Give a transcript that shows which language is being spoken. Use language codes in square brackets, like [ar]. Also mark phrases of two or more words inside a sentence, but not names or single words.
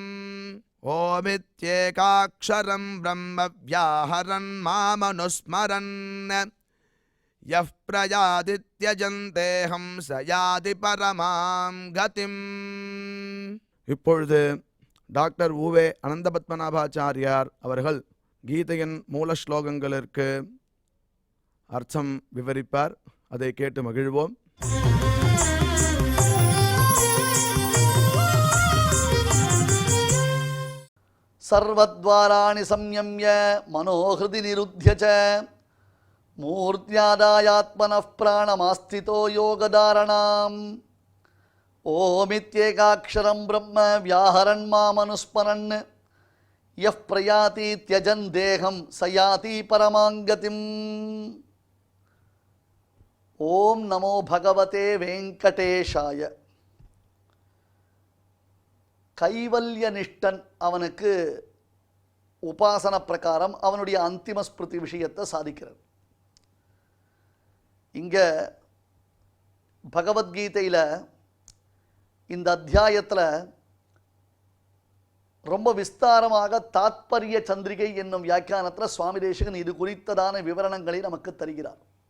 [sa] ओमित्येकाक्षरं ब्रह्म व्याहरन् मामनुस्मरन् यः प्रयादित्यजन्तेऽहं स याति परमां गतिम्। [ta] இப்பொழுது டாக்டர் உவே அனந்தபத்மநாபாச்சாரியார் அவர்கள் கீதையின் மூல ஸ்லோகங்களுக்கு அர்த்தம் விவரிப்பார். அதை கேட்டு மகிழ்வோம். [sa] सर्वद्वाराणि संयम्य मनोहृदि निरुध्य च मूर्ध्यादायात्मनः प्राणमास्थितो योगधारणाम्। ओमित्येकाक्षरं ब्रह्म व्याहरन् मामनुस्मरन् यः प्रयाति त्यजन् देहं स याति परमां गतिम्। ओम नमो भगवते वेंकटेशाय. [ta] கைவல்யனிஷ்டன் அவனுக்கு உபாசன பிரகாரம் அவனுடைய அந்திம ஸ்மிருதி விஷயத்தை சாதிக்கிறார். இங்க பகவத்கீதையில் இந்த அத்தியாயத்தில் ரொம்ப விஸ்தாரமாக தாத்பரிய சந்திரிகை என்னும் வியாக்கியானத்தில் சுவாமி தேசிகன் இது குறித்ததான விவரணங்களை நமக்கு தருகிறார்.